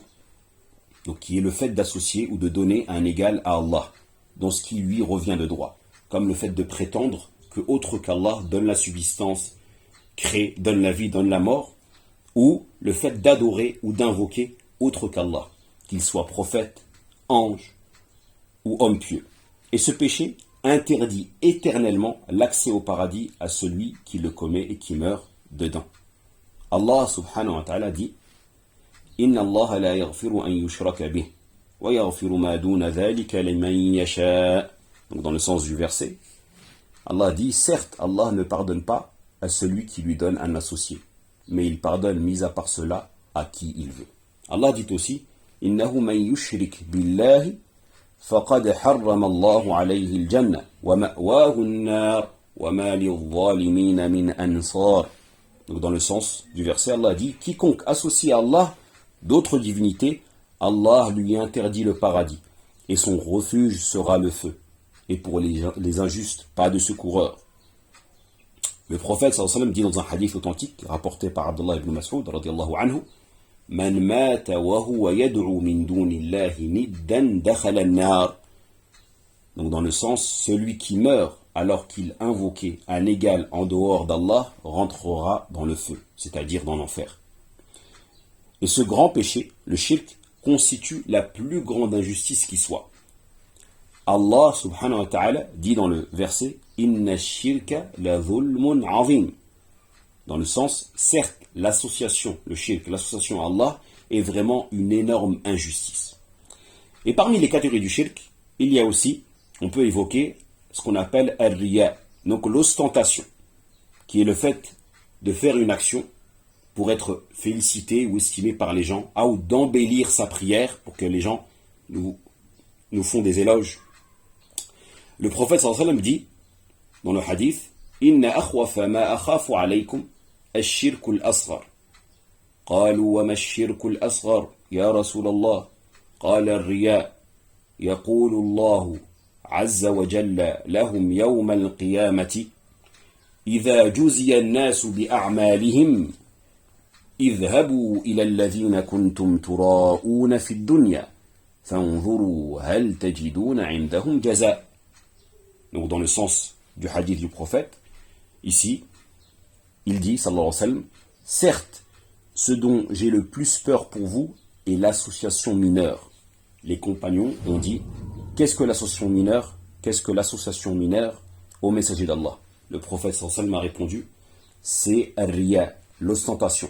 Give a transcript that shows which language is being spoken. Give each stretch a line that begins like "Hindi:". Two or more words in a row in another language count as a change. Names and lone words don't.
French: Donc qui est le fait d'associer ou de donner un égal à Allah, dans ce qui lui revient de droit, comme le fait de prétendre que autre qu'Allah donne la subsistance, crée, donne la vie, donne la mort, ou le fait d'adorer ou d'invoquer autre qu'Allah, qu'il soit prophète, ange ou homme pieux. Et ce péché interdit éternellement l'accès au paradis à celui qui le commet et qui meurt dedans.
Arabic: الله سبحانه وتعالى dit إن الله لا يغفر أن يشرك به ويغفر ما دون ذلك لمن يشاء.
French: Donc dans le sens du verset, Allah dit certes, Allah ne pardonne pas à celui qui lui donne un associé, mais il pardonne mis à part cela à qui il veut.
Arabic: Allah
French: dit aussi
Arabic: إنه من يشرك بالله فقد حرم الله عليه الجنة ومأواه النار وما للظالمين من أنصار.
French: Donc dans le sens du verset, Allah dit quiconque associe à Allah d'autres divinités, Allah lui interdit le paradis, et son refuge sera le feu. Et pour les injustes, pas de secoureur. Le prophète
Arabic: صلى الله عليه وسلم
French: dit dans un hadith authentique, rapporté par Abdullah ibn Mas'ud,
Arabic: رضي الله عنه, من مات وهو يدعو من دون الله ندا دخل النار.
French: Donc dans le sens, celui qui meurt alors qu'il invoquait un égal en dehors d'Allah rentrera dans le feu, c'est-à-dire dans l'enfer. Et ce grand péché, le shirk, constitue la plus grande injustice qui soit.
Arabic: الله سبحانه وتعالى
French: dit dans le verset
Arabic: إن الشرك لظلم عظيم.
French: Dans le sens, certes, l'association, le shirk, l'association à Allah est vraiment une énorme injustice. Et parmi les catégories du shirk, il y a aussi, on peut évoquer ce qu'on appelle ar-riya, donc l'ostentation, qui est le fait de faire une action pour être félicité ou estimé par les gens, ou d'embellir sa prière pour que les gens nous font des éloges. Le prophète
Arabic: صلى الله عليه وسلم
French: dit dans le hadith
Arabic: إن أخوف ما أخاف عليكم الشرك الأصغر. قالوا وما الشرك الأصغر يا رسول الله? قال الرياء يقول الله عز وجل لهم يوم القيامة إذا جزي الناس بأعمالهم اذهبوا إلى الذين كنتم تراءون في الدنيا فانظروا هل تجدون عندهم جزاء.
French: Donc dans le sens du hadith du prophète, ici, il dit,
Arabic: صلى الله عليه وسلم,
French: certes, ce dont j'ai le plus peur pour vous est l'association mineure. Les compagnons ont dit, qu'est-ce que l'association mineure? Qu'est-ce que l'association mineure au messager d'Allah? Le prophète
Arabic: صلى الله عليه وسلم
French: a répondu, c'est ar-riya, l'ostentation.